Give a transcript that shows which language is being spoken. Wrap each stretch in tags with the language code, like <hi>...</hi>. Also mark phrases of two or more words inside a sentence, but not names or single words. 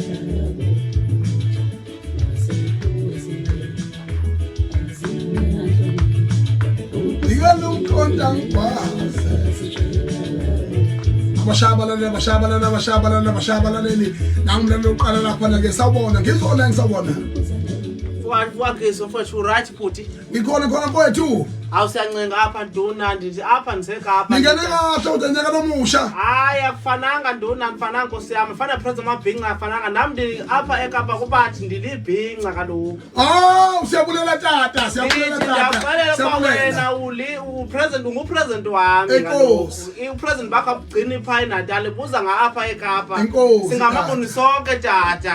<zu>ngiyalumkhonta ngibase abashabalaleli nangimlalo uqala lapha ke sawubona ngizona ngisawubona wakhe mfowethu right futhi ngikhona khona mfowethu</zu> <xh>awusiyancenga apha nduna ndithi apha ndisekapha</xh> <zu>ngene kahle unyaka nomusha</zu> <xh>hayi akufananga nduna ndifananga nkosi yami mfana president mabhinqa afananga nami ndi apha eKapa kubathi ndilibhinqa kaloku siyabulela tata siyabulela tata siyabulela upresident ungupresident wami kaloku upresident bakho abugcina iphaya eNatal buza ngapha eKapa singamakuni sonke tata</xh>